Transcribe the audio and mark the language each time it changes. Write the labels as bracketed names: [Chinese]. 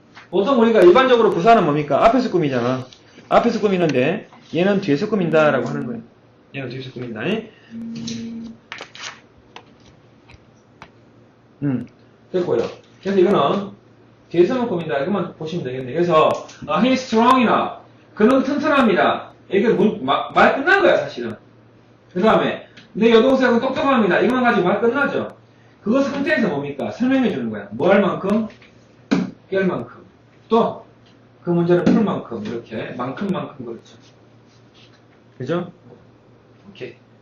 [Korean] 보통 우리가 일반적으로 부사는 뭡니까? 앞에서 꾸미잖아. 앞에서 꾸미는데 얘는 뒤에서 꾸민다라고 하는 거예요. 얘는 뒤에서 꾸민다. 됐고요. 그래서 이거는 뒤에서만 꾸민다. 이것만 보시면 되겠네. [English] 그래서 he's strong enough. [Korean] 그는 튼튼합니다. 이게 말 끝난 거야 사실은. 그 다음에 내 여동생은 똑똑합니다. 이것만 가지고 말 끝나죠. 그거 상태에서 뭡니까? 설명해 주는 거야. 뭐 할 만큼? 깰 만큼. 또 그 문제를 풀 만큼. 이렇게 만큼 그렇죠. 그죠? 오케이.